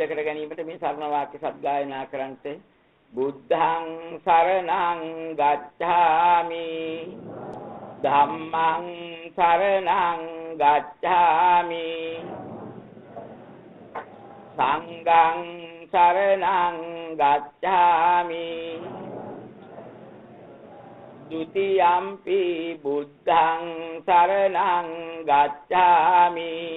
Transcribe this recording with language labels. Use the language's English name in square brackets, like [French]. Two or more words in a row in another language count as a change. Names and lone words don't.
[Sinhala] කර ගැනීමට මේ සරණ වාක්‍ය සත්ගායනා කරන්ට [Pali] බුද්ධං සරණං ගච්ඡාමි ධම්මං සරණං ගච්ඡාමි සංඝං සරණං ගච්ඡාමි ဒုတိယံ පි බුද්ධං සරණං ගච්ඡාමි